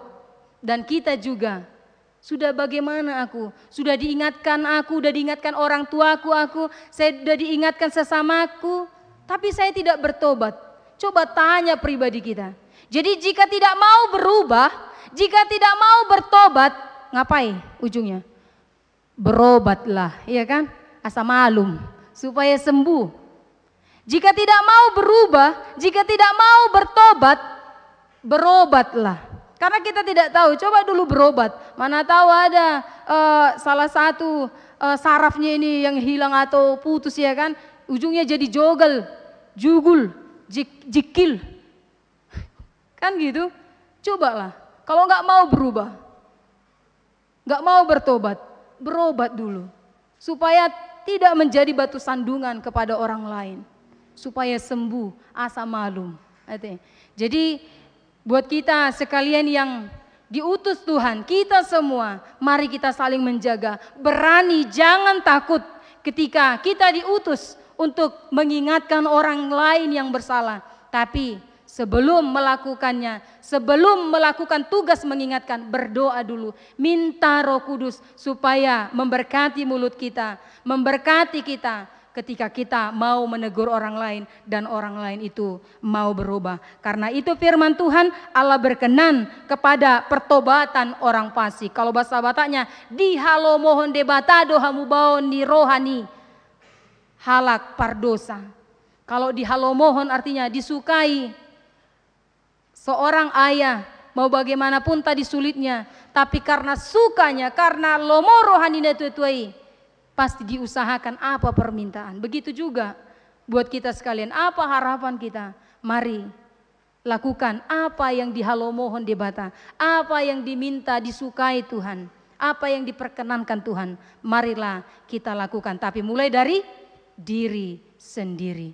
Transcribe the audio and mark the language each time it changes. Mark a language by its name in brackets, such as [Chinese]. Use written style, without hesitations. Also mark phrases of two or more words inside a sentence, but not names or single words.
[Indonesian] Dan kita juga sudah bagaimana aku, sudah diingatkan orang tuaku, saya sudah diingatkan sesamaku, tapi saya tidak bertobat. Coba tanya pribadi kita. Jadi jika tidak mau berubah, jika tidak mau bertobat, ngapain ujungnya? Berobatlah, ya kan? [Batak Toba] Asa malum, [Indonesian] supaya sembuh. Jika tidak mau berubah, jika tidak mau bertobat, berobatlah. Karena kita tidak tahu, coba dulu berobat. Mana tahu ada salah satu sarafnya ini yang hilang atau putus, ya kan? Ujungnya jadi jugul, jikil. Kan gitu? Cobalah. Kalau nggak mau berubah, nggak mau bertobat, berobat dulu. Supaya tidak menjadi batu sandungan kepada orang lain. Supaya sembuh, [Batak Toba] asa malum. [Indonesian] Jadi buat kita sekalian yang diutus Tuhan, kita semua, mari kita saling menjaga. Berani, jangan takut ketika kita diutus untuk mengingatkan orang lain yang bersalah. Tapi sebelum melakukannya, sebelum melakukan tugas mengingatkan, berdoa dulu. Minta Roh Kudus supaya memberkati mulut kita, memberkati kita ketika kita mau menegur orang lain dan orang lain itu mau berubah. Karena itu firman Tuhan, Allah berkenan kepada pertobatan orang fasik. Kalau bahasa Bataknya, [Batak Toba] dihalo mohon debatado hamubaon ni rohani halak pardosa. [Indonesian] Kalau [Batak Toba] dihalo mohon [Indonesian] artinya disukai. Seorang ayah mau bagaimanapun tadi sulitnya, tapi karena sukanya, karena [Batak Toba] lomo rohanina tuai, [Indonesian] pasti diusahakan apa permintaan. Begitu juga buat kita sekalian, apa harapan kita? Mari lakukan apa yang [Batak Toba] dihalo mohon debata, [Indonesian] apa yang diminta disukai Tuhan, apa yang diperkenankan Tuhan. Marilah kita lakukan, tapi mulai dari diri sendiri.